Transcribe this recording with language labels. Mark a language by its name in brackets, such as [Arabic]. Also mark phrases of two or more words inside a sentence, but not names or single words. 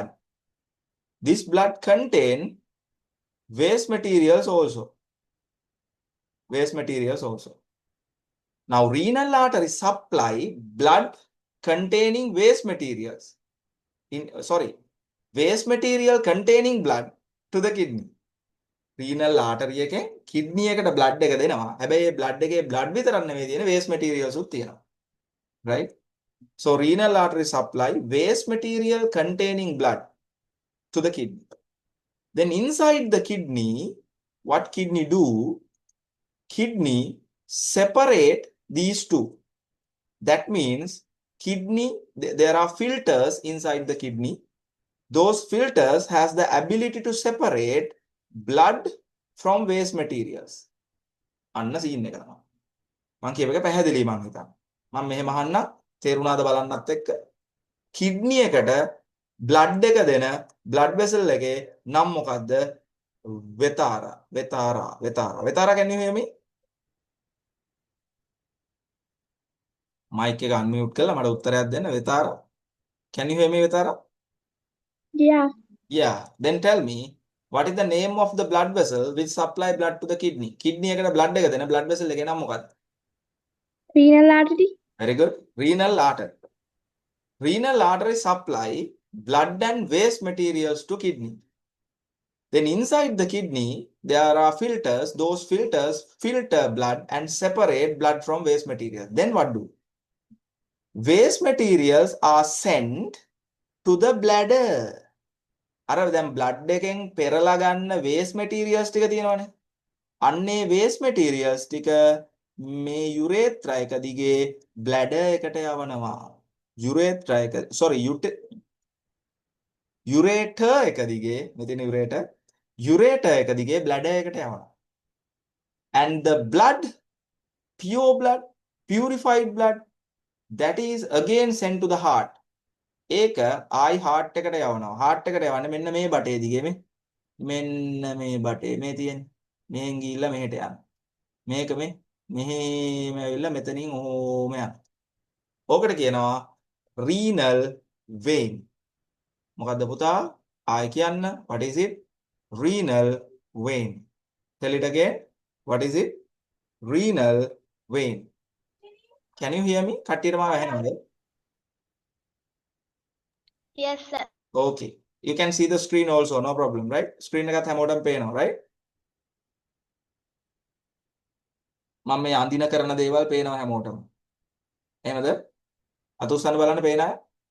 [English] This blood contain waste materials also. Waste materials also. Now, renal artery supply blood containing waste materials. Waste material containing blood to the kidney. Renal artery [Sinhala] එකෙන් kidney එකට blood එක දෙනවා. හැබැයි මේ blood එකේ blood විතරක් නෙමෙයි තියෙන [English] waste materials [Sinhala] උත් තියෙනවා. [English] Right? So renal artery supply waste material containing blood to the kidney. Then inside the kidney, what kidney do? Kidney separate these two. That means kidney, there are filters inside the kidney. Those filters has the ability to separate blood from waste materials. [Sinhala] අන්න scene එක තමයි. මම කියව එක පැහැදිලි මං හිතන්නේ. මම මෙහෙම අහන්න තේරුණාද බලන්නත් එක්ක. කිඩ්නි එකට බ්ලඩ් එක දෙන [English] blood vessel [Sinhala] එකේ නම මොකද්ද? වෙතාරා. [English] can you hear me? [Sinhala] මයික් එක අන්මියුට් කරලා මට උත්තරයක් දෙන්න. වෙතාරා. [English] Can you hear me වෙතාරා? Yeah. Yeah. Then tell me what is the name of the blood vessel which supply blood to the kidney? [Sinhala] Kidney එකට blood එක දෙන [English] blood vessel [Sinhala] එකේ නම මොකද්ද? [English] Renal artery. Very good. Renal artery. Renal artery supply blood and waste materials to kidney. Then inside the kidney, there are filters. Those filters filter blood and separate blood from waste materials. Then what do? Waste materials are sent to the bladder. [Sinhala] අර දැන් blood එකෙන් පෙරලා ගන්න [English] waste materials [Sinhala] ටික තියෙනවනේ. අන්නේ [English] waste materials [Sinhala] ටික මේ urethra එක දිගේ bladder එකට යවනවා. urethra එක ureter එක දිගේ මෙතන ureter එක දිගේ bladder එකට යවනවා. [English] And the blood, pure blood, purified blood, that is again sent to the heart. [Sinhala] ඒක ආයි heart එකට යවනවා. heart එකට යවන්නේ මෙන්න මේ බටේ දිගේ මෙන්න මේ බටේ මේ තියෙන. මෙහෙන් ගිහිල්ලා මෙහෙට යනවා. මේක මෙහෙම ඇවිල්ලා මෙතනින් ඕම යනවා. ඕකට කියනවා [English] renal vein. [Sinhala] මොකද්ද පුතා? ආයි කියන්න. [English] What is it? Renal vein. Tell it again. What is it? Renal vein. Can you hear me? [Sinhala] කට්ටියට මාව ඇහෙනවද? [English] Yes, sir. Okay. You can see the screen also, no problem, right? [Sinhala] Screen එකත් හැමෝටම පේනවා, right? මම මේ අඳින කරන දේවල් පේනවා හැමෝටම. එහෙමද? අත උස්සන්න බලන්න පේන අය?